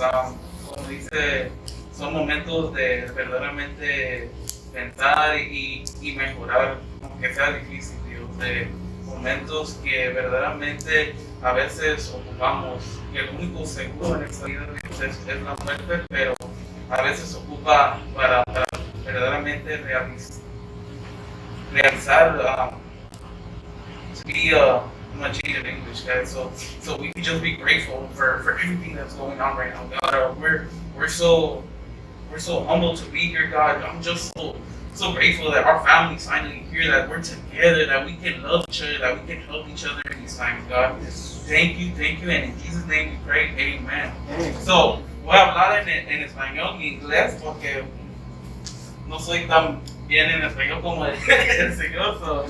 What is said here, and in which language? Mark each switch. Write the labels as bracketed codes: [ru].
[es] Como dice, son momentos de verdaderamente pensar y mejorar, aunque sea difícil, Dios, de momentos que verdaderamente a veces ocupamos, que el único seguro en esta vida, Dios, es la muerte, pero a veces ocupa para verdaderamente realizar, [en] I'm not changing English, guys. So we can just be grateful for everything that's going on right now, God. We're so humbled to be here, God. I'm just so grateful that our family's finally here, that we're together, that we can love each other, that we can help each other in these times, God. Thank you, and in Jesus' name we pray, amen. [es] So, voy a hablar en español y inglés porque no soy tan bien en español como el Señor.